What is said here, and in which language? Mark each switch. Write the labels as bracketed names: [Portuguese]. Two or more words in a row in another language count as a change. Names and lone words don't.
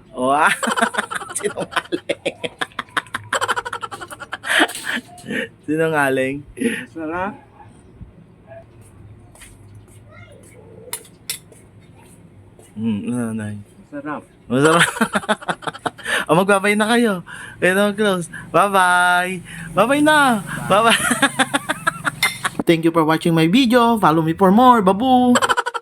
[Filipino] Wow! Sinungaling. Sinungaling. Sarap. Nanay. Sarap. Masarap. O magbabay na kayo. Ito close. [English] Bye-bye. Bye-bye na. Bye-bye. Thank you for watching my video. Follow me for more. Babu!